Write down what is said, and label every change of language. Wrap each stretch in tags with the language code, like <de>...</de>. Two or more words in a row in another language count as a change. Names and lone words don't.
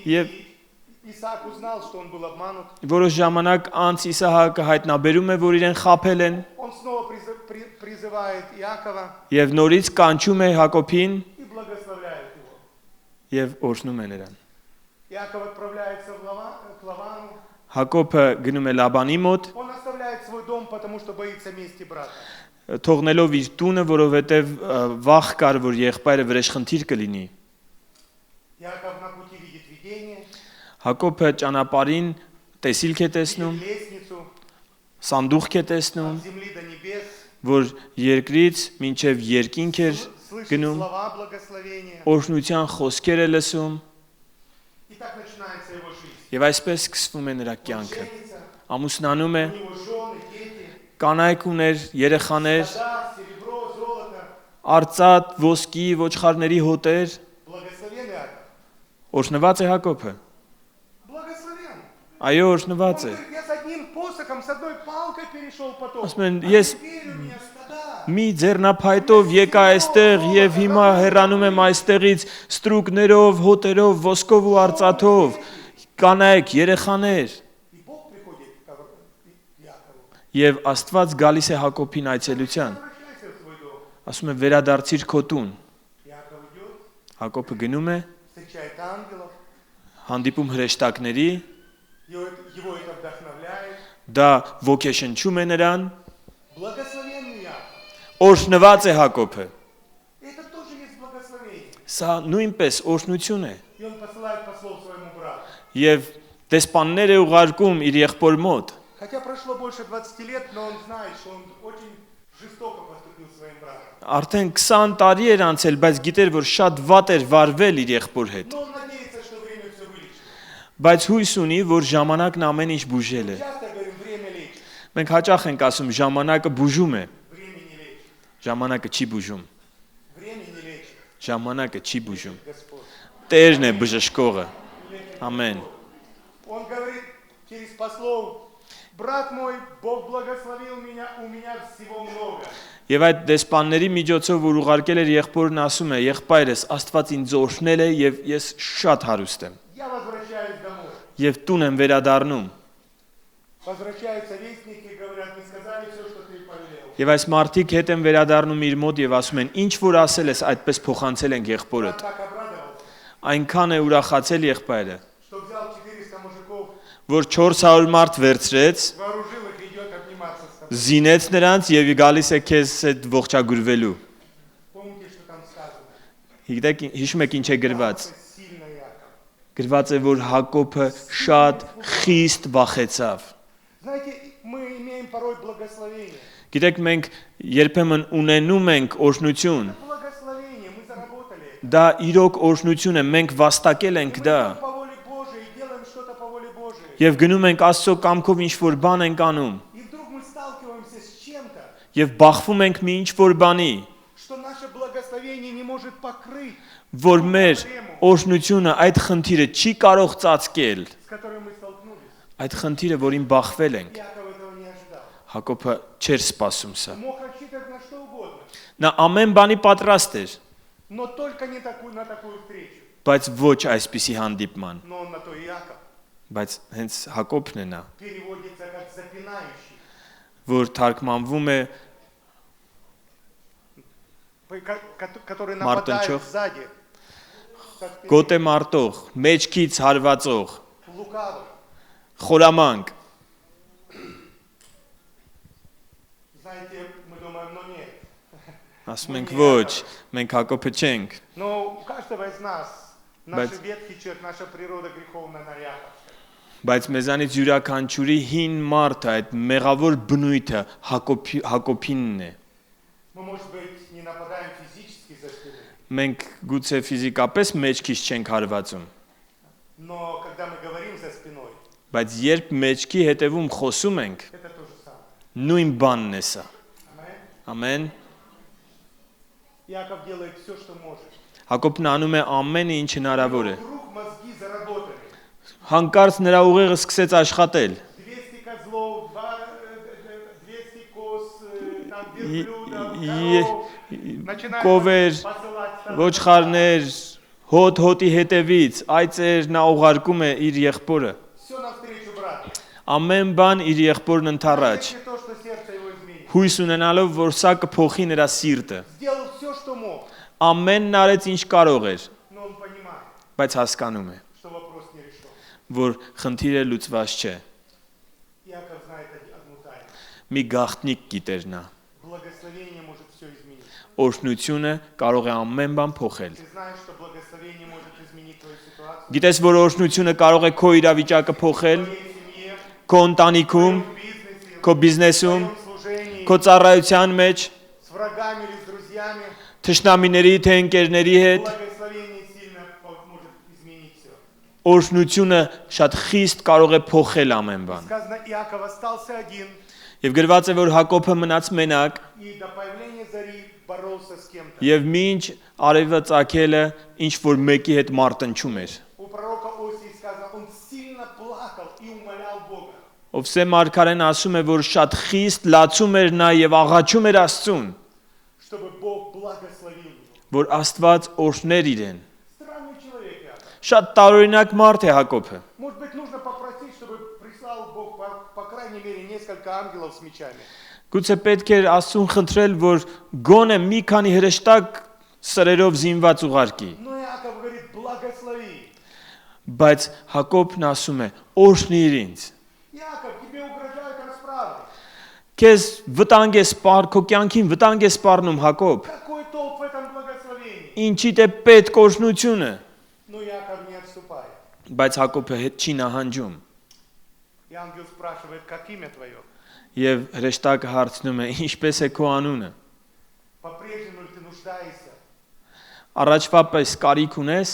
<ru>Ев- и Исаак узнал, что он был обманут.</ru> <hy>Որոշ ժամանակ անց Իսահակը հայտնաբերում է, որ իրեն խաբել են,</hy> <ru>Он снова призывает Иакова</ru> <hy>եւ նորից կանչում է Հակոբին</hy> <ru>и благословляет его.</ru> <hy>եւ օրհնում է նրան։</hy> <ru>Иаков отправляется к Лавану.</ru> <hy>Հակոբը գնում է Լաբանի մոտ,</hy> <ru>Он оставляет свой дом, потому что боится мести брата.</ru> <hy>թողնելով իր տունը, որովհետև վախ կար, որ եղբայրը վրեժխնդիր կլինի։</hy> <ru>Иаков на пути видит видение,</ru> <hy>Հակոբը ճանապարհին տեսիլք է տեսնում,</hy> <ru>видит лестницу</ru> <hy>սանդուղք է տեսնում,</hy> <ru>от земли до небес,</ru> <hy>որ երկրից մինչև երկինք էր</hy> <ru>слышит</ru> <hy>գնում,</hy> <ru>слова благословения.</ru> <hy>օրհնության խոսքեր է լսում,</hy> <ru>И так начинается его жизнь.</ru> <hy>եւ այսպես սկսվում է նրա</hy> <ru>Он</ru> <hy>կյանքը։</hy> <ru>женится,</ru> <hy>Ամուսնանում է,</hy> <ru>у него жены, дети,</ru> <hy>կանայք ուներ, երեխաներ,</hy> <ru>стада, серебро, золото.</ru> <hy>արծաթ, ոսկի, ոչխարների հոտեր,</hy> <ru>Благословен Иаков.</ru> <hy>օրհնված է Հակոբը։</hy> <ru>Благословен.</ru> <hy>Այո,</hy> <ru>Он</ru> <hy>օրհնված է։</hy> <ru>говорит, я с одним посохом, с одной палкой перешел поток.</ru> <hy>Ասում են,</hy> <ru>А</ru> <hy>ես</hy> <ru>теперь у меня стада.</ru> <hy>մի ձեռնափայտով եկա այստեղ եւ հիմա հեռանում եմ այստեղից ստրուկներով, հոտերով, ոսկով ու արծաթով, կանայք, երեխաներ։</hy> <ru>И Бог приходит к Иакову.</ru> <hy>Եվ Աստված գալիս է Հակոբին այցելության։</hy> <ru>Возвращайся в свой дом.</ru> <hy>Ասում է վերադարձիր քո տուն։</hy> <ru>Иаков идет,</ru> <hy>Հակոբը գնում է,</hy> <ru>встречает ангелов.</ru> <hy>հանդիպում հրեշտակների,</hy> <ru>Его это вдохновляет.</ru> <hy>դա ոգեշնչում է նրան,</hy> <ru>Благословенный Иаков.</ru> <hy>օրհնված է Հակոբը։</hy> <ru>Это тоже есть благословение.</ru> <hy>Սա նույնպես օրհնություն է։</hy> <ru>И он посылает послов своему брату.</ru> <hy>Եվ դեսպաններ է ուղարկում իր եղբոր մոտ։</hy> <ru>Хотя прошло больше 20 лет, но он знает, что он очень жестоко поступил своим братом.</ru> <hy>Արդեն 20 տարի էր անցել, բայց գիտեր, որ շատ վատ էր վարվել իր եղբոր հետ։</hy> <ru>Но он надеется, что время все вылечит.</ru> <hy>Բայց հույս ունի, որ ժամանակն ամեն ինչ բուժել է։</hy> <ru>Часто говорим, время лечит,</ru> <hy>Մենք հաճախ ենք ասում, ժամանակը բուժում է,</hy> <ru>время не лечит,</ru> <hy>ժամանակը չի բուժում,</hy> <ru>время не лечит.</ru> <hy>ժամանակը չի բուժում։</hy> <ru>Господь.</ru> <hy>Տերն է բժշկողը։ Ամեն։</hy> <ru>Он говорит через послов, брат мой, Бог благословил меня, у меня всего много.</ru> <hy>Եվ այդ դեսպանների միջոցով որ ուղարկել էր եղբորն ասում է. Եղբայրս Աստված ինձ օրհնել է եւ ես շատ հարուստ եմ։</hy> <ru>Я возвращаюсь домой.</ru> <hy>Եվ տուն եմ վերադառնում։</hy> <ru>Возвращаются вестники и говорят, не сказали все, что ты повелел.</ru> <hy>Եվ այս մարդիկ հետ են վերադառնում իր մոտ եւ ասում են. Ինչ որ ասել ես, այդպես փոխանցել ենք</hy> <ru>Он</ru> <hy>եղբորդ։</hy> <ru>так обрадовался,</ru> <hy>Այնքան է ուրախացել եղբայրը,</hy> <ru>что взял 400 мужиков,</ru> <hy>որ 400 մարդ վերցրեց,</hy> <ru>вооружил их и идет обниматься с тобой.</ru> <hy>զինեց նրանց եւ գալիս է քեզ հետ ողջագուրվելու։</hy> <ru>Помните, что там сказано?</ru> <hy>Գիտեք, հիշում եք ինչ է գրված։</hy> <ru>Это сильно Яков.</ru> <hy>Գրված է, որ Հակոբը շատ խիստ վախեցավ։</hy> <ru>Знаете, мы имеем порой благословение.</ru> <hy>Գիտեք, մենք երբեմն ունենում ենք օրհնություն։</hy> <ru>Благословение, мы заработали.</ru> <hy>Դա իրոք օրհնություն է, մենք վաստակել ենք</hy> <ru>Мы</ru> <hy>դա։</hy> <ru>идем по воле Божией и делаем что-то по воле Божией.</ru> <hy>Եվ գնում ենք Աստծո կամքով ինչ որ բան ենք անում։</hy> <ru>И вдруг мы сталкиваемся с чем-то,</ru> <hy>Եվ բախվում ենք մի ինչ որ բանի,</hy> <ru>что наше благословение не может покрыть,</ru> <hy>որ մեր օրհնությունը այդ խնդիրը չի կարող ծածկել։</hy> <ru>с которой мы столкнулись.</ru> <hy>Այդ խնդիրը, որին բախվել ենք,</hy> <ru>Яков этого не ожидал.</ru> <hy>Հակոբը չէր սպասում սա։</hy> <ru>Мог рассчитывать на что угодно,</ru> <hy>Նա ամեն բանի պատրաստ էր,</hy> <ru>но только не на такую встречу.</ru> <hy>բայց ոչ այսպիսի հանդիպման։</hy> <ru>Но он на то и Яков.</ru> <hy>Բայց հենց Հակոբն է նա,</hy> <ru>Переводится как запинающий,</ru> <hy>որ թարգմանվում է</hy> <ru>который Мартынчок. нападает сзади. как</ru> <hy>գոտե մարտող, մեջքից հարվածող,</hy> <ru>лукавый.</ru> <hy>խորամանկ։</hy> <ru>Знаете, мы думаем, ну нет.</ru> <hy>Ասում ենք ոչ, մենք Հակոբը չենք,</hy> <ru>Но у каждого из нас</ru> <hy>Բայց-</hy> <ru>наш ветхий человек, наша природа греховная на Яков.</ru> <hy>բայց մեզանից յուրաքանչյուրի հին մարդը, այդ մեղավոր բնույթը Հակոբինն է։</hy> <ru>Мы, может быть, не нападаем физически за спиной,</ru> <hy>Մենք գուցե ֆիզիկապես մեջքից չենք հարվածում,</hy> <ru>но когда мы говорим за спиной,</ru> <hy>բայց երբ մեջքի հետևում խոսում ենք,</hy> <ru>это то же самое.</ru> <hy>նույն բանն է սա։</hy> <ru>Аминь.</ru> <hy>Ամեն։</hy> <ru>Яков делает все, что может.</ru> <hy>Հակոբն անում է ամեն ինչ հնարավոր է։</hy> <ru>Вдруг мозги заработали.</ru> <hy>Հանկարծ նրա ուղեղը սկսեց աշխատել։</hy> <ru>200 козлов, 200 коз, там И- верблюдов, и- коров. Начинает</ru> <hy>Կովեր,</hy> <ru>посылать там.</ru> <hy>ոչխարներ, հոտի հետևից, այծեր նա ուղարկում է իր եղբորը։</hy> <ru>Все навстречу брату.</ru> <hy>Ամեն բան իր եղբորն ընթառաջ։</hy> <ru>Если то, что сердце его изменит.</ru> <hy>Հույս ունենալով, որ սա կփոխի նրա սիրտը։</hy> <ru>Сделал все, что мог,</ru> <hy>Ամենն արեց ինչ կարող էր,</hy> <ru>но он понимает,</ru> <hy>բայց հասկանում է,</hy> <ru>что вопрос не решен.</ru> <hy>որ խնդիրը լուծված չէ։</hy> <ru>Яков знает одну тайну.</ru> <hy>Մի գաղտնիք գիտեր նա։</hy> <ru>Благословение может все изменить.</ru> <hy>Օրհնությունը կարող է ամեն բան փոխել։</hy> <ru>Ты знаешь, что благословение может изменить твою ситуацию</ru> <hy>Գիտես, որ օրհնությունը կարող է քո իրավիճակը փոխել,</hy> <ru>в твоей семье,</ru> <hy>քո ընտանիքում,</hy> <ru>в бизнесе,</ru> <hy>քո</hy> <ru>в</ru> <hy>բիզնեսում,</hy> <ru>твоем служении,</ru> <hy>քո ծառայության մեջ,</hy> <ru>с врагами или с друзьями.</ru> <hy>թշնամիների թե ընկերների հետ,</hy> <ru>Благословение сильно может изменить все.</ru> <hy>օրհնությունը շատ խիստ կարող է փոխել ամեն բան։</hy> <ru>Сказано, Иаков остался один,</ru> <hy>Եվ գրված է, որ Հակոբը մնաց մենակ,</hy> <ru>и до появления зари боролся с кем-то.</ru> <hy>եւ մինչ արևը ծագելը ինչ որ մեկի հետ մարտնչում էր։</hy> <ru>У пророка Осии сказано, он сильно плакал и умолял Бога,</ru> <hy>Ովսե մարգարեն ասում է, որ շատ խիստ լացում էր նա եւ աղաչում էր Աստծուն,</hy> <ru>чтобы Бог благословил его.</ru> <hy>որ Աստված օրհներ իրեն։</hy> <ru>Странный человек Иаков.</ru> <hy>Շատ տարօրինակ մարդ է Հակոբը։</hy> <ru>Может быть, нужно попросить, чтобы прислал Бог, по крайней мере, несколько ангелов с мечами.</ru> <hy>Գուցե պետք էր Աստծուն խնդրել, որ գոնե մի քանի հրեշտակ սրերով զինված ուղարկի,</hy> <ru>Но Иаков говорит, благослови.</ru> <hy>բայց Հակոբն ասում է. օրհնիր ինձ։</hy> <ru>Иаков, тебе угрожают расправой.</ru> <hy>Քեզ վտանգ է սպառ, քո կյանքին վտանգ է սպառնում Հակոբ։</hy> <ru>Какой толк в этом благословении?</ru> <hy>Ինչի՞դ է պետք օրհնությունը։</hy> <ru>Но Иаков не отступает.</ru> <hy>Բայց Հակոբը հետ չի նահանջում։</hy> <ru>И ангел спрашивает, как имя твое?</ru> <hy>Եվ հրեշտակը հարցնում է. ինչպես է քո անունը։</hy> <ru>По-прежнему ли ты нуждаешься?</ru> <hy>Առաջվա պես կարիք ունես։</hy>